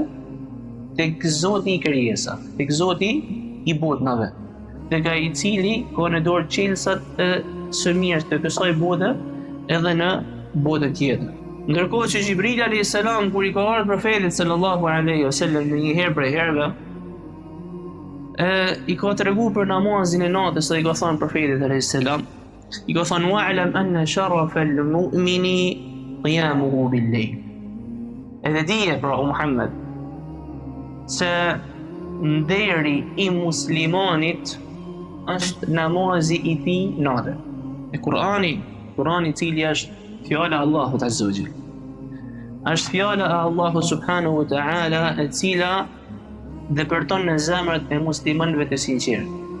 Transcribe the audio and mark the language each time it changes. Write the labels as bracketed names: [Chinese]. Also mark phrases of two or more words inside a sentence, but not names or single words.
[Albanian] Tek Zoti i krijesa, tek Zoti i botëve, tek ai i cili ka në dorë çelësat e së mirë të kësaj bote edhe në botën tjetër. Ndërkohë që Xhibril [Arabic] عليه السلام [Albanian] kur i ka ardhur profetit [Arabic] صلى الله عليه وسلم [Albanian] një herë prej herëve, i ka treguar për namazin e natës, dhe i ka thënë profetit [Arabic] عليه السلام, [Albanian] i ka thënë [Arabic] واعلم أن شرف المؤمن قيامه بالليل. [Albanian] Edhe dije pra o Muhammed se nderi i muslimanit është namazi i tij natë. E Kurani i cili është fjala e Allahut [Arabic] عز وجل, [Albanian] është fjala e Allahut [Arabic] سبحانه وتعالى [Albanian] e cila depërton në zemrat e muslimanëve të sinqertë.